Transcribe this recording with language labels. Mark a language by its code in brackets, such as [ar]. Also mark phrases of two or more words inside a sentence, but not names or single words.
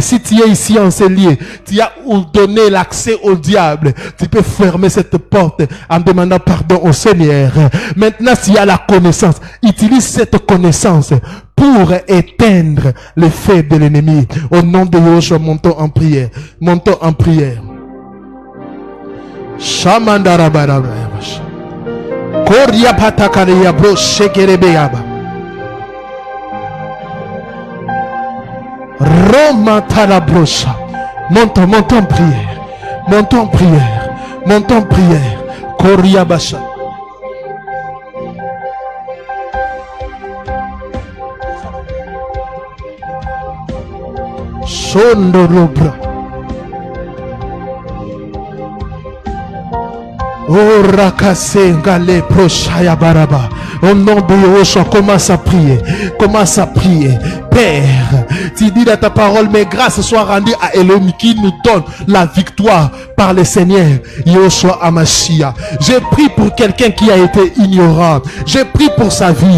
[fr] Si tu es ici en enseigné, tu as donné l'accès au diable, tu peux fermer cette porte en demandant pardon au Seigneur. Maintenant, s'il y a la connaissance, utilise cette connaissance pour éteindre les faits de l'ennemi. Au nom de Yeshua, montons en prière. Montons en prière. Shamandarabara. Koria patakaria bro shekerebeyaba. Roma talabrocha. Montons en prière. Montons en prière. Montons en prière. Koria basha. Sondorobra. Oh rakase ngale prochaya baraba. Au nom de Yeshua, commence à prier. Commence à prier. Père, tu dis dans ta parole, mais grâce soit rendue à Elohim qui nous donne la victoire par le Seigneur [he] ישוע המשיח. [fr] J'ai prié pour quelqu'un qui a été ignorant. J'ai prié pour sa vie.